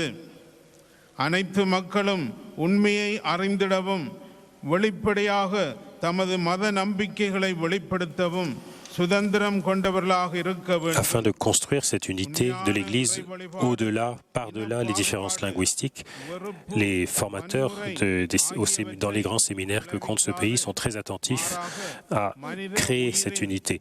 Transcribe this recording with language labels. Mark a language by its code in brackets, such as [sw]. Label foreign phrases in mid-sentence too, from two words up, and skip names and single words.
[ta] அனைத்து மக்களும் உண்மையை அறிந்திடவும் வெளிப்படையாக தமது மத நம்பிக்கைகளை வெளிப்படுத்தவும் [fr] Afin de construire cette unité de l'Église au-delà, par-delà les différences linguistiques, les formateurs dans les grands séminaires que compte ce pays sont très attentifs à créer cette unité.